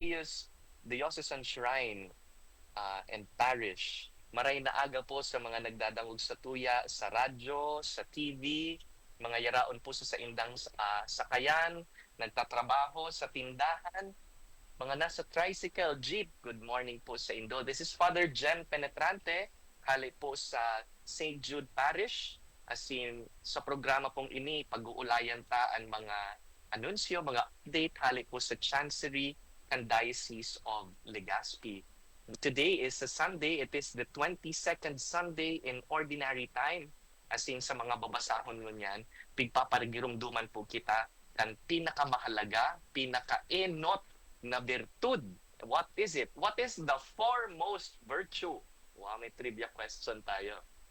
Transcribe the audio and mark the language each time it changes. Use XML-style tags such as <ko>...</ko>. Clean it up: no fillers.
<en>Pius Diocesan Shrine and Parish.</en> <bik>Maray na aga po sa mga nagdadangog sa tuya, sa radyo, sa TV, mga yaraon po sa indang sakayan, nagtatrabaho sa tindahan, mga nasa tricycle, jeep, good morning po sa Indo.</bik> <en>This is Father Jen Penetrante,</en> <bik>hali po sa St. Jude Parish. As in, sa programa pong ini, pag-uulayan ta ang mga anunsyo, mga update, hali po sa Chancery and Diocese of Legazpi.</bik> <en>Today is a Sunday. It is the 22nd Sunday in Ordinary Time.</en> <bik>As in, sa mga babasahon mo niyan, pigpaparigirumduman po kita kan pinakamahalaga, pinaka-enot na virtud.</bik> <en>What is it? What is the foremost virtue? Wow,</en> <tl>may trivia question tayo.</tl>